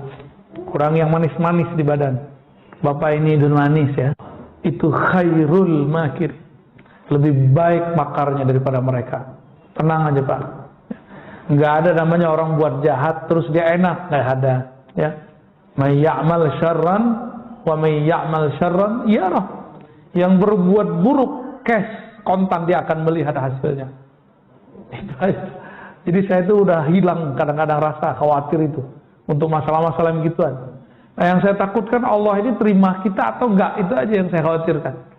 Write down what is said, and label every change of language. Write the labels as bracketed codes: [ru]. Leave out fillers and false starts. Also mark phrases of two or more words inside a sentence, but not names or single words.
[id] Kurang yang manis-manis di badan. Bapak ini dan manis ya. Itu [ar] خير الماكرين. [id] Lebih baik makarnya daripada mereka. Tenang aja Pak. Nggak ada namanya orang buat jahat terus dia enak, nggak ada. Ya, [ar] من يعمل شرا ومن يعمل شرا يره. [id] Yang berbuat buruk cash kontan dia akan melihat hasilnya. Jadi saya itu udah hilang kadang-kadang rasa khawatir itu untuk masalah-masalah yang gituan. Nah, yang saya takutkan Allah ini terima kita atau enggak, itu aja yang saya khawatirkan.